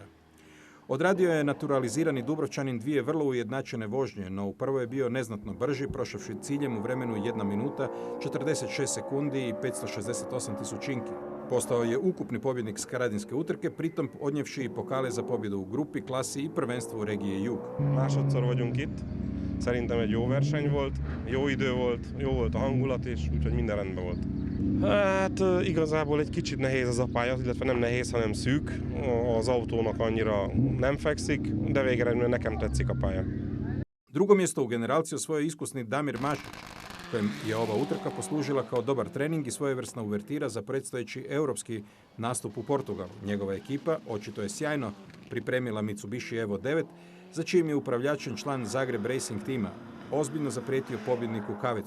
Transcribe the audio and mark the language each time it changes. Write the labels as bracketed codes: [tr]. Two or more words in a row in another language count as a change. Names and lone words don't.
[hr] Odradio je naturalizirani Dubrovčanin dvije vrlo ujednačene vožnje, no u prvoj je bio neznatno brži, prošavši ciljem u vremenu 1 minuta, 46 sekundi i 568 tisućinki. Postao je ukupni pobjednik skradinske utrke, pritom odnjevši i pokale za pobjedu u grupi, klasi i prvenstvu regije Jug. [hu] Másodszor vagyunk itt. Szerintem egy jó verseny volt, jó idő volt, jó volt a hangulat is, úgyhogy minden rendben volt. Hát igazából egy kicsit nehéz az a pálya, illetve nem nehéz, hanem szűk. Az autónak annyira nem fekszik, de végeredményben nekem tetszik a pálya. [hr] Drugo mjesto u generalciji osvojio iskusni Damir Mašić, kojem je ova utrka poslužila kao dobar trening i svojevrsna uvertira za predstojeći europski nastup u Portugalu. Njegova ekipa očito je sjajno pripremila Mitsubishi Evo 9, za čijim je upravljačen član Zagreb Racing tima, ozbiljno zaprijetio pobjedniku Kavecu.